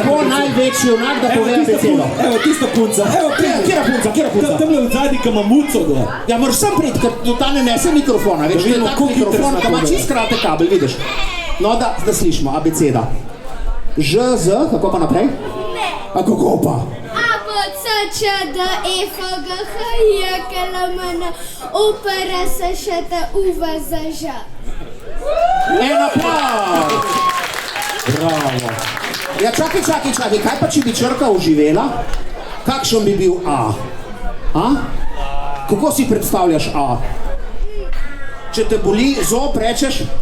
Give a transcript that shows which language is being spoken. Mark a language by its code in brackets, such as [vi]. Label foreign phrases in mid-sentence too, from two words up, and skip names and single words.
[sl] Kdo bo največji junak, da pove abecedo? Evo tista punca, evo Kjera punca? Tamle v zadnji, ki ima muco do. Ja, moraš sam priti, ker do ta ne nese mikrofona. Veš, to je tak mikrofon, ki ima čist kratek kabel, vidiš. No, da slišimo, abeceda. Ž, Z, kako pa naprej? A kako pa? A, B, C, Č, D, E, F, G, H, I, K, L, M, N, O, P, R, S, Š, T, U, V, Z, Ž. En aplauz! Bravo. Ja, čakaj, kaj pa če bi črka oživela? Kakšen bi bil A? A? Kako si predstavljaš A? Če te boli zob, rečeš?